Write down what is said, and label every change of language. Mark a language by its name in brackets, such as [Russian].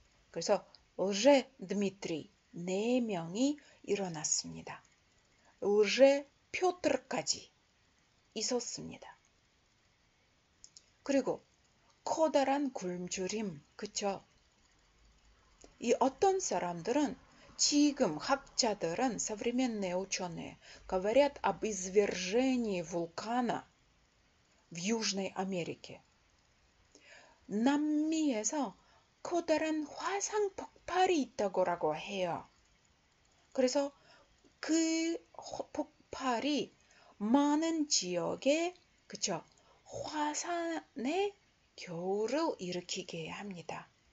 [Korean] 그래서 오제 드미트리 4명이 일어났습니다. 오제 표트르까지 있었습니다. 그리고 커다란 굶주림, 그쵸? 이 어떤 사람들은 지금 학자들은 [Russian] современные ученые говорят об извержении вулкана в Южной Америке. [Korean] 남미에서 커다란 화산 폭발이 있다고 해요. 그래서 그 폭발이 많은 지역에 그쵸? 화산의 겨울을 일으키게 합니다.